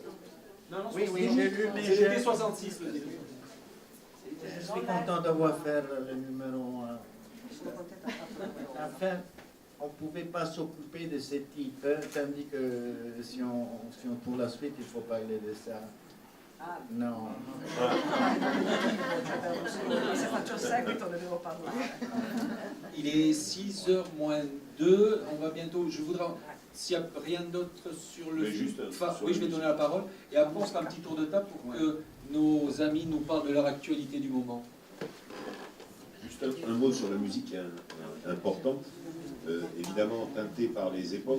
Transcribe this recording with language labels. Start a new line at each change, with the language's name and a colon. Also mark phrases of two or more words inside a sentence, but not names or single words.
French: Non, non, Oui, j'ai lu, mais c'était 66 le début. Je suis content d'avoir fait le numéro 1. Enfin, on ne pouvait pas s'occuper de ces types, tandis que si on tourne la suite, il faut parler de ça. Non.
Italian: Se faccio il seguito ne devo parlare.
French: Il est 6h moins 2, on va bientôt, je voudrais, s'il n'y a rien d'autre sur le Mais film, juste, enfin, sur oui, la je vais musique. donner la parole, et après on fera un petit tour de table pour que nos amis nous parlent de leur actualité du moment. Juste un mot sur la musique importante, évidemment teintée par les époques.